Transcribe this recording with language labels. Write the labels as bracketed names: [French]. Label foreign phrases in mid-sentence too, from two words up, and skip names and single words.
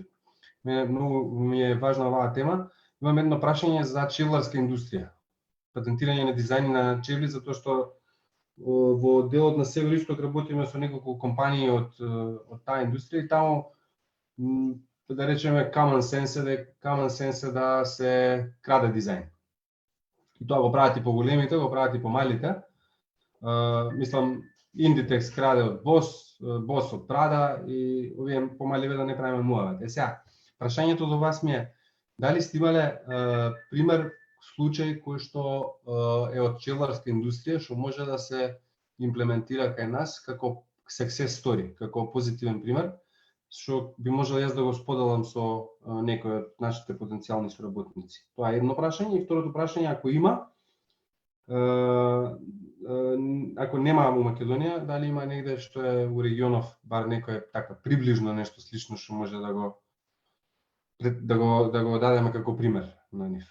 [Macedonian] Многу ми е важна оваа тема. Имам едно прашање за чевларска индустрија. Патентирање на дизајни на чевли, затоа што во делот на Североисток работиме со неколку компании од таа индустрија и таму, да речеме, [English] common sense [Macedonian] да се краде дизајн. И тоа го прават и по големите, го прават и по малите. Мислам, Inditex краде од Boss, Бос од Прада и овие помаливе да не правиме муавет. Сега, прашањето до вас ми е, дали сте имале пример, случај кој што е од пчеларска индустрија, што може да се имплементира кај нас како [English] success story, [Macedonian] како позитивен пример, што би можел јас да го споделам со некој од нашите потенцијални соработници. Тоа е едно прашање. И второто прашање, ако има, ако нема у Македонија, дали има негде што е у регионов, бар некој така приближно нешто слично што може да го дадеме како пример на нив.